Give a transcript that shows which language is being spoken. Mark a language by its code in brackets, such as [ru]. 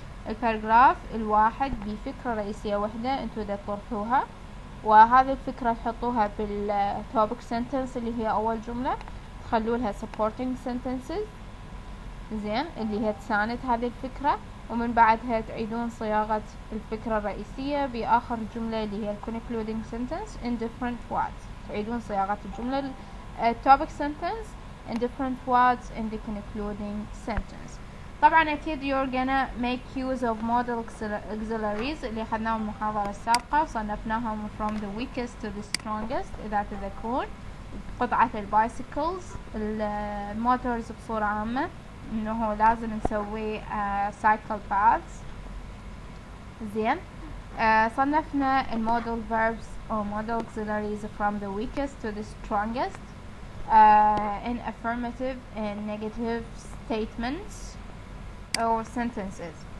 [ar] الباراجراف الواحد بفكرة رئيسية وحدة انتوا تطرحوها، وهذه الفكرة تحطوها بالتوبك sentence اللي هي اول جملة، تخلوا لها supporting sentences زين اللي هي تساند هذه الفكرة، ومن بعدها تعيدون صياغة الفكرة الرئيسية بآخر الجملة اللي هي [en] concluding sentence in different words. [ar] تعيدون صياغة الجملة [en] topic sentence in different words in the concluding sentence. [ar] طبعا أكيد [en] you're gonna make use of model auxiliaries [ar] اللي أخذناهم المحاضرة السابقة وصنفناهم [en] from the weakest to the strongest [ar] إذا تذكرون. قطعة البايسيكلز، الموتورز بصورة عامة، انه لازم نسوي [en] cycle paths. [ar] زين. صنفنا [en] المودل verbs or model auxiliaries from the weakest to the strongest in affirmative and negative statements or sentences.